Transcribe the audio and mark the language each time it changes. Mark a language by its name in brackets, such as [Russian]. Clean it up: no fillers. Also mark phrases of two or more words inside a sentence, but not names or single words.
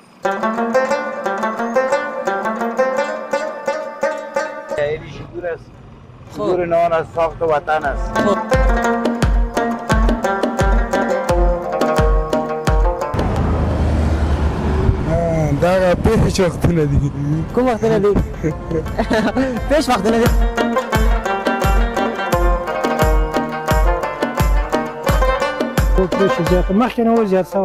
[Persian] دور است. دور نان از ساخت وطن است. [Pashto] دا پیش وختونه دي. کوم وختونه دي؟ پیش وختونه دي. مخکې نه و زیات شوی.